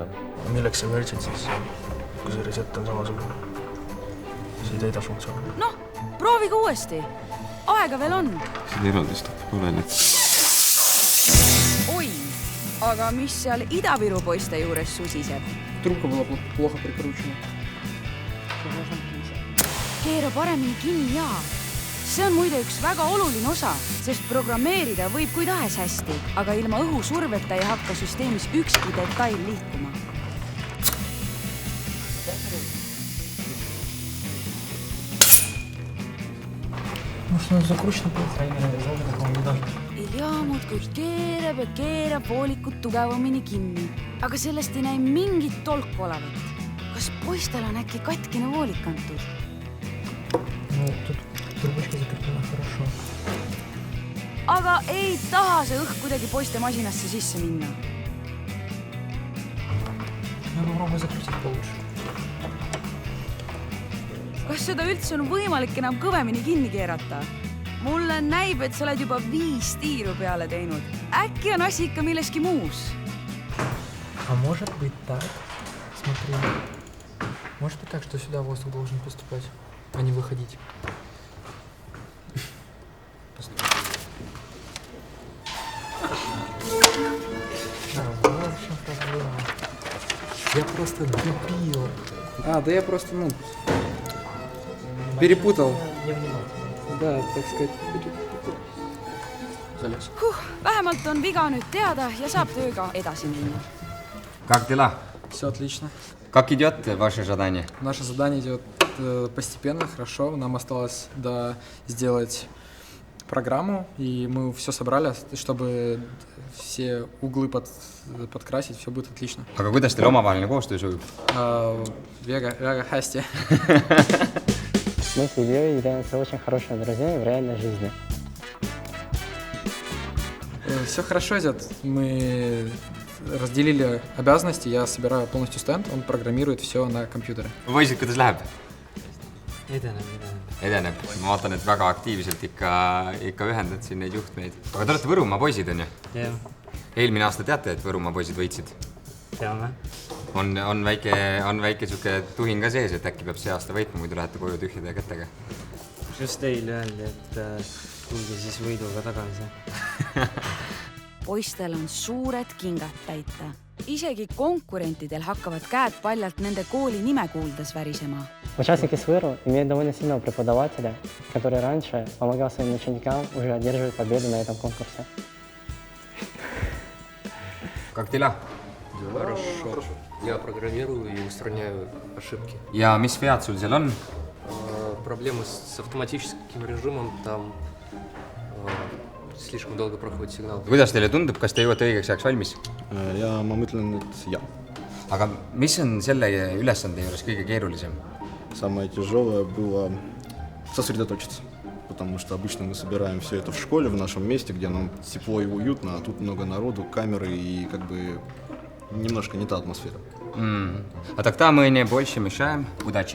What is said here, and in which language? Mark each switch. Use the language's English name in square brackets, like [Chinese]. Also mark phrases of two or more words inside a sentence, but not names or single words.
[Estonian] Milleks see mergid siis, kui see reset on samasugune? See ei täida funktsiooni. Noh, proovige uuesti. Aega veel on. Seda eraldist pole nüüd. Oi, aga mis seal Ida-Viru poiste juures susiseb? [Russian] Trubka была плохо прикручена. [Estonian] Keera paremini kinni ja See on muide üks väga oluline osa, sest programmeerida võib kui tahes hästi, aga ilma õhusurveta ei hakka süsteemis ükski detail liikuma. [Russian] Может, он закручен был, [Estonian] Ilja muudkui keerab ja keerab voolikut tugevamini kinni, aga sellest ei näe mingit tolku olevat. Kas poistel on äkki katkine voolik antud? [Russian] Ну, тут трубочка закреплена хорошо. [Estonian] Aga ei taha see õhk kuidagi poiste masinasse sisse minna. [Russian] Ну, попробуй закрутить получше. [Estonian] Kas seda üldse on võimalik enam kõvemini kinni keerata? Mulle näib, et sa oled juba 5 tiiru peale teinud. Äkki on asi ikka milleski muus? [Russian] А может быть так? Смотри. Может быть так, что сюда воздух должен поступать, а не выходить. Да, вот в чем проблема. Я просто дебил. Да я просто, перепутал. Да, так сказать, Залез. [Estonian] Vähemalt on viga nüüd teada ja saab tööga edasi minna. [Russian] Как дела? Все отлично. Как идет ваше задание? Наше задание идет постепенно, хорошо. Нам осталось сделать программу, и мы все собрали, чтобы все углы подкрасить, все будет отлично. [Estonian] Aga kuidas teil omavaheline koostöö sujub? Väga hästi. [Russian] Мы с Ильей являемся очень хорошими друзьями в реальной жизни. Все хорошо идет. Мы разделили обязанности. Я собираю полностью стенд, он программирует все на компьютере. [Estonian] Poisid, kuidas läheb? Edeneb. Edeneb. Ma vaatan, et väga aktiivselt ikka ühendad siin neid juhtmeid. Aga te olete Võrumaa poisid, on ju? Jah. Eelmine aasta teate, et Võrumaa poisid võitsid? Teame. On väike suke tuhin ka sees, et äkki peab see aasta võitma, muidu lähete koju tühjade kätega. Just eile öeldi, et tulge siis võiduga tagasi. Poistel on suured kingad täita. Isegi konkurentidel hakkavad käed paljalt nende kooli nime kuuldes värisema. [Russian] Участники СВРУ имеют довольно сильного преподавателя, который раньше помогал своим ученикам уже одерживать победу на этом конкурсе. Как дела? Хорошо. Я программирую и устраняю ошибки. [Estonian] Ja mis vead sul seal on? [Russian] Проблемы с автоматическим режимом, там слишком долго проходит сигнал. [Estonian] Kuidas teile tundub, kas te jõuate õigeks ajaks valmis? Ma mõtlen, et jah. Aga mis on selle ülesande juures kõige keerulisem? [Russian] Самое тяжелое было сосредоточиться, потому что обычно мы собираем все это в школе, в нашем месте, где нам тепло и уютно, а тут много народу, камеры и как бы немножко не та атмосфера. А тогда мы не больше мешаем. Удачи!